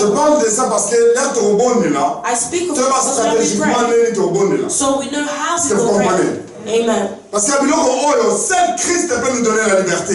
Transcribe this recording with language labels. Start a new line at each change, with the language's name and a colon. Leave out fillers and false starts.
French: Je parle de ça parce que là,
English: I speak of it because when we pray, so we know how to pray. Amen.
French: Parce que seul Christ peut nous donner la liberté.